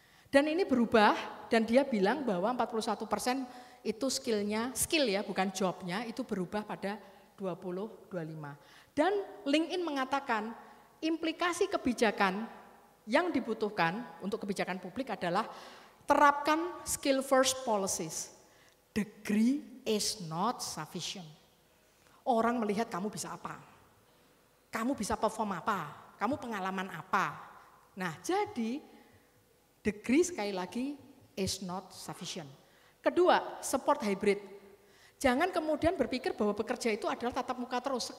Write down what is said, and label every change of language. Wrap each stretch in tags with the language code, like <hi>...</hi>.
<id>Dan ini berubah, dan dia bilang bahwa 41% itu skill ya bukan jobnya itu berubah pada 2025. Dan LinkedIn mengatakan implikasi kebijakan yang dibutuhkan untuk kebijakan publik adalah terapkan</id> <en>skill first policies. Degree is not sufficient.</en> <id>Orang melihat kamu bisa apa, kamu bisa perform apa, kamu pengalaman apa. Nah jadi degree sekali lagi</id> <en>is not sufficient.</en> <id>Kedua,</id> <en>support hybrid.</en> <id>Jangan kemudian berpikir bahwa bekerja itu adalah tatap muka terus.</id>